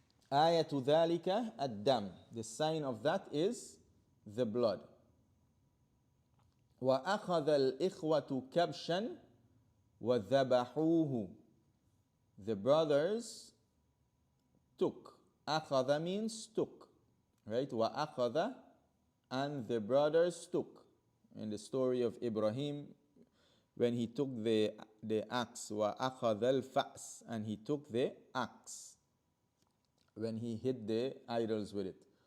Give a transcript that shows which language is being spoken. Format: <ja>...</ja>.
<en>Ayatu dhalika ad-dam, the sign of that is the blood.</en> <ar>وَأَخَذَ الْإِخْوَةُ كَبْشًا وَذَبَحُوهُ,</ar> <en>the brothers took. أَخَذَ means took. Right? وَأَخَذَ, and the brothers took. In the story of Ibrahim, when he took the axe,</en> <ar>وَأَخَذَ الْفَأْسِ,</ar> <en>and he took the axe, when he hit the idols with it.</en>